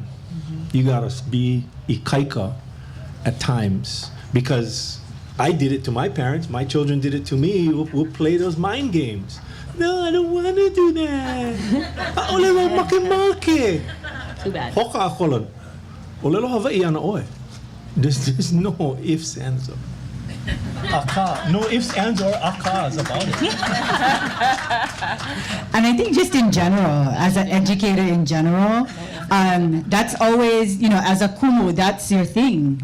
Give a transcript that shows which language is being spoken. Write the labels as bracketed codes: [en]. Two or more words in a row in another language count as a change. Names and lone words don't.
[en] You got to be ikaika at times. Because I did it to my parents. My children did it to me. We'll play those mind games. No, I don't want to do that. [haw] ʻŌlelo make. [en] Too bad. [haw] Hoka akolon. ʻŌlelo Hawaiʻi ana oe. [en] There's no ifs, ands, or aka. No ifs, ands, or akas about it. And I think just in general, as an educator in general, that's always, as a kumu, that's your thing.